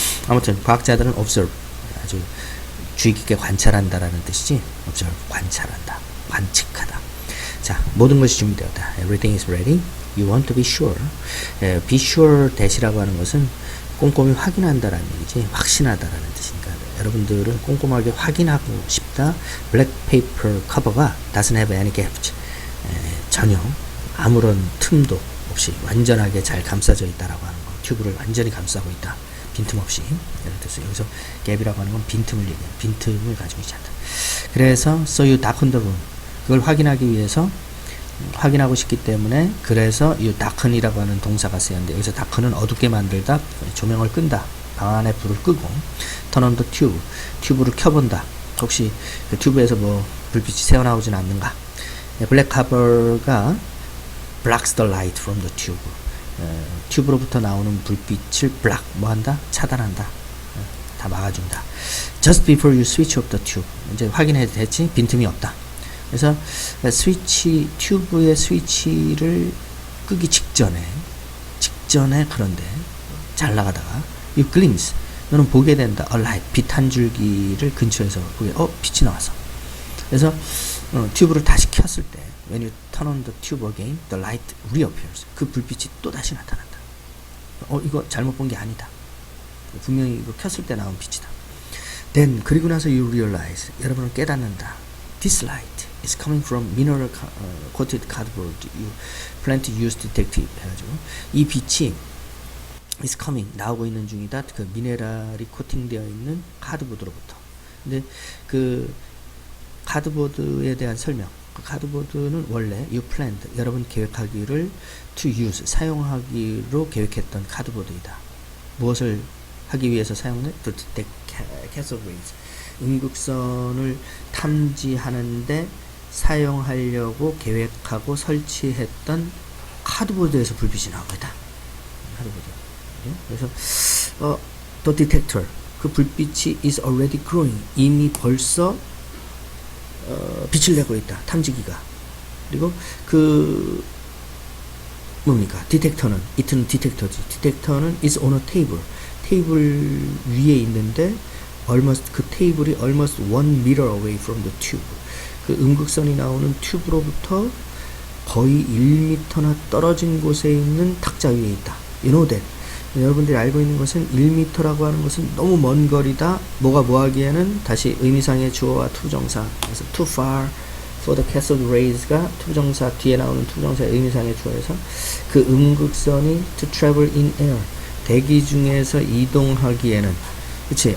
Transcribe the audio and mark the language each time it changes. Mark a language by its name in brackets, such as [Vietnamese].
[Korean] 아무튼 과학자들은 observe, 아주 주의 깊게 관찰한다라는 뜻이지. observe, 관찰한다, 관측하다. 자, 모든 것이 준비되었다. [English] Everything is ready. You want to be sure. [Korean] be sure that이라고 하는 것은 꼼꼼히 확인한다라는 얘기지, 확신하다라는 뜻이니까 여러분들은 꼼꼼하게 확인하고 싶다. [English] Black paper cover가 doesn't have any gaps. [Korean] 전혀 아무런 틈도 없이 완전하게 잘 감싸져 있다라고 하는 거. 튜브를 완전히 감싸고 있다. 빈틈없이. 예를 들어서 여기서 갭이라고 하는 건 빈틈을 얘기해요. 빈틈을 가지고 있지 않다. 그래서 [English] so you darken the room. [Korean] 그걸 확인하기 위해서, 확인하고 싶기 때문에, 그래서 이 darken이라고 하는 동사가 쓰였는데, 여기서 darken은 어둡게 만들다, 조명을 끈다, 방 안에 불을 끄고, [English] turn on the tube, [Korean] 튜브를 켜본다. 혹시 그 튜브에서 뭐 불빛이 새어나오진 않는가. [English] black cover가 blocks the light from the tube. [Korean] 튜브로부터 나오는 불빛을 block, 뭐 한다? 차단한다. 다 막아준다. [English] just before you switch off the tube. [Korean] 이제 확인해도 됐지? 빈틈이 없다. 그래서 튜브의 스위치를 끄기 직전에 그런데 잘 나가다가 [English] you glimpse, [Korean] 너는 보게 된다. [English] a light, [Korean] 빛 한 줄기를 근처에서 보게, 빛이 나와서. 그래서 튜브를 다시 켰을 때 [English] when you turn on the tube again, the light reappears. [Korean] 그 불빛이 또 다시 나타난다. 이거 잘못 본 게 아니다. 분명히 이거 켰을 때 나온 빛이다. [English] Then, [Korean] 그리고 나서 [English] you realize, [Korean] 여러분은 깨닫는다. [English] This light is coming from mineral coated cardboard you plan to use detective. [Korean] 해가지고 이 빛이 [English] is coming, [Korean] 나오고 있는 중이다. 그 미네랄이 코팅되어 있는 카드보드로부터. 근데 그 카드보드에 대한 설명. 그 카드보드는 원래 [English] you planned, [Korean] 여러분 계획하기를 [English] to use, [Korean] 사용하기로 계획했던 카드보드이다. 무엇을 하기 위해서 사용해? [English] to detect cathode rays. [Korean] 음극선을 탐지하는데 사용하려고 계획하고 설치했던 카드보드에서 불빛이 나오고 있다. 카드보드. 그래서 [English] the detector, [Korean] 그 불빛이 [English] is already glowing, [Korean] 이미 벌써 빛을 내고 있다. 탐지기가. 그리고 그 뭡니까? 디텍터는, 이트는 디텍터지. [English] 디텍터는 is on a table, [Korean] 테이블 위에 있는데 그 테이블이 [English] almost 1 meter away from the tube. [Korean] 그 음극선이 나오는 튜브로부터 거의 1m나 떨어진 곳에 있는 탁자 위에 있다. [English] You know that. [Korean] 여러분들이 알고 있는 것은 1m라고 하는 것은 너무 먼 거리다. 뭐가 뭐하기에는 다시 의미상의 주어와 투정사. 그래서 [English] too far for the cathode rays [Korean] 가 투정사, 뒤에 나오는 투정사의 의미상의 주어에서 그 음극선이 [English] to travel in air, [Korean] 대기 중에서 이동하기에는, 그치?